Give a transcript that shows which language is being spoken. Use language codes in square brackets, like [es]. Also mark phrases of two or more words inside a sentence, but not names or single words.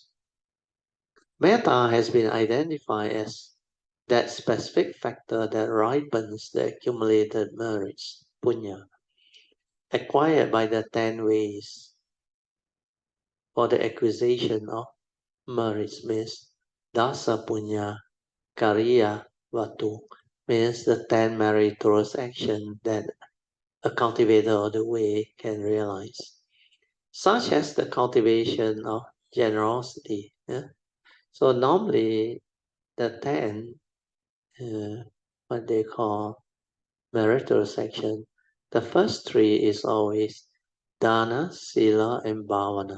[en] Metta has been identified as that specific factor that ripens the accumulated merits, punya, acquired by the 10 ways for the acquisition of merits, means [pi] dasa punya, kariya vatu, [en] means the 10 meritorious actions that a cultivator of the way can realize, such as the cultivation of generosity. So normally the 10, what they call meritorious action, the first 3 is always [pi] dana, sila, [en] and bhavana.